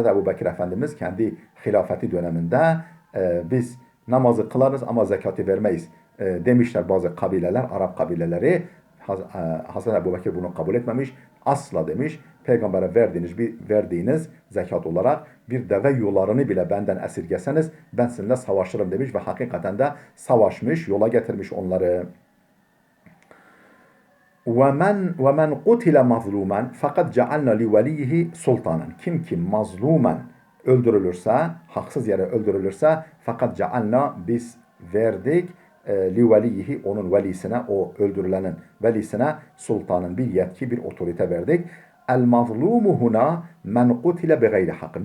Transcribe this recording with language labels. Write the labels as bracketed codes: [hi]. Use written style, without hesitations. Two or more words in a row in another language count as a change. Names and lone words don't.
[tr] Ebu Bekir Efendimiz kendi hilafeti döneminde biz namazı kılarız ama zekatı vermeyiz demişler bazı kabileler, Arap kabileleri. Hz. Ebu Bekir bunu kabul etmemiş. Asla demiş, peygambere verdiğiniz zekat olarak bir deve yularını bile benden esirgeseniz ben sizinle savaşırım demiş ve hakikaten de savaşmış, yola getirmiş onları. [ar] وَمَنْ قُتِلَ مَظْلُومًا فَقَدْ جَعَلْنَا لِوَلِيِّهِ سُلْطَانًا. [tr] Kim mazlumen öldürülürse, haksız yere öldürülürse, fakat cealna, biz verdik, liveliyihi, onun velisine, o öldürülenin velisine, sultanın, bir yetki, bir otorite verdik. [ar] المظلوم هنا من قتل بغير حق.